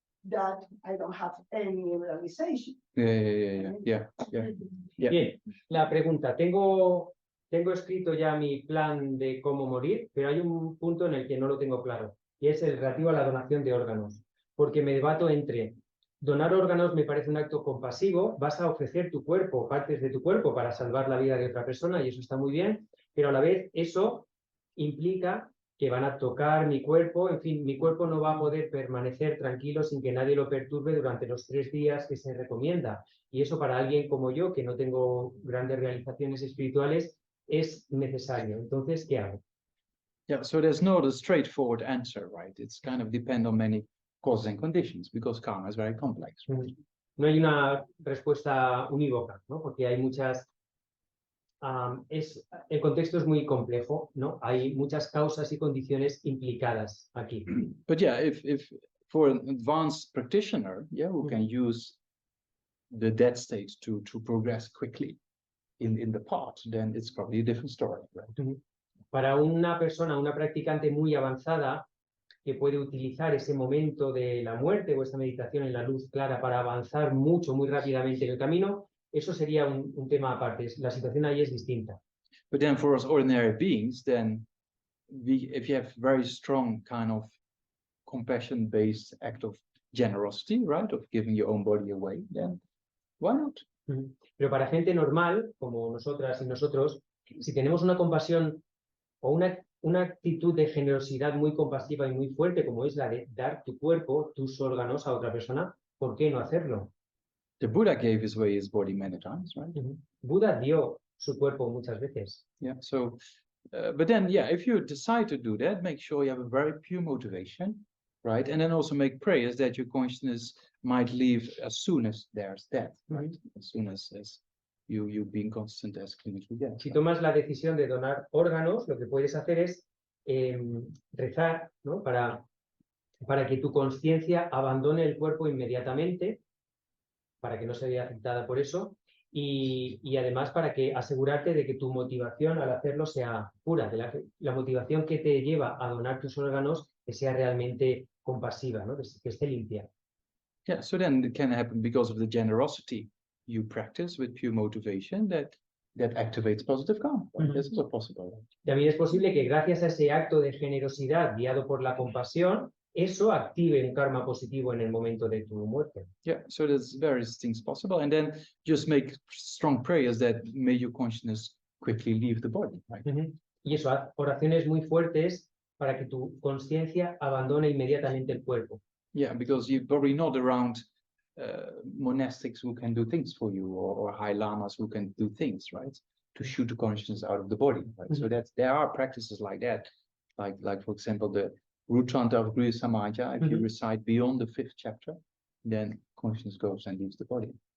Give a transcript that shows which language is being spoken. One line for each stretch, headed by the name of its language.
English: that I don't have any realization. Yeah. Yeah.
Spanish: Bien, la pregunta. Tengo escrito ya mi plan de cómo morir, pero hay un punto en el que no lo tengo claro, y es el relativo a la donación de órganos, porque me debato entre donar órganos me parece un acto compasivo, vas a ofrecer tu cuerpo, partes de tu cuerpo para salvar la vida de otra persona y eso está muy bien, pero a la vez eso implica que van a tocar mi cuerpo, en fin, mi cuerpo no va a poder permanecer tranquilo sin que nadie lo perturbe durante los 3 días que se recomienda. Y eso para alguien como yo, que no tengo grandes realizaciones espirituales, es necesario. Entonces, ¿qué hago?
English: Yeah, so there's not a straightforward answer, right? It's kind of depend on many causes and conditions because karma is very complex.
Spanish: No hay una respuesta unívoca, ¿no? Porque hay muchas... el contexto es muy complejo, ¿no? Hay muchas causas y condiciones implicadas aquí.
English: But yeah, if for an advanced practitioner, yeah, who can use the dead state to progress quickly in the path, then it's probably a different story, right?
Spanish: Para una persona, una practicante muy avanzada, que puede utilizar ese momento de la muerte o esa meditación en la luz clara para avanzar mucho, muy rápidamente en el camino, eso sería un tema aparte. La situación ahí es distinta.
English: But then for us ordinary beings, then if you have very strong kind of compassion-based act of generosity, right, of giving your own body away, then why not?
Spanish: Pero para gente normal, como nosotras y nosotros, si tenemos una compasión o una actitud de generosidad muy compasiva y muy fuerte, como es la de dar tu cuerpo, tus órganos a otra persona, ¿por qué no hacerlo?
English: The Buddha gave away his body many times, right?
Spanish: Buda dio su cuerpo muchas veces.
English: Yeah, so, but then, yeah, if you decide to do that, make sure you have a very pure motivation, right? And then also make prayers that your consciousness might leave as soon as there's death, right? As soon as you being constant as clinically dead.
Spanish: Si tomas la decisión de donar órganos, lo que puedes hacer es rezar, ¿no? Para que tu conciencia abandone el cuerpo inmediatamente, para que no se vea afectada por eso, y además para que asegurarte de que tu motivación al hacerlo sea pura, de la motivación que te lleva a donar tus órganos que sea realmente compasiva, ¿no? Que esté limpia.
English: Yeah, so then it can happen because of the generosity you practice with pure motivation that activates positive karma. Right? This is also possible. Right?
Spanish: También es posible que gracias a ese acto de generosidad guiado por la compasión, eso active un karma positivo en el momento de tu muerte.
English: Yeah, so there's various things possible, and then just make strong prayers that may your consciousness quickly leave the body, right?
Spanish: Y eso, haz oraciones muy fuertes para que tu conciencia abandone inmediatamente el cuerpo.
English: Yeah, because you're probably not around monastics who can do things for you, or high lamas who can do things, right? To shoot the consciousness out of the body, right? So there are practices like that, like for example the root chant of Guru Samaja. If you recite beyond the 5th chapter, then consciousness goes and leaves the body.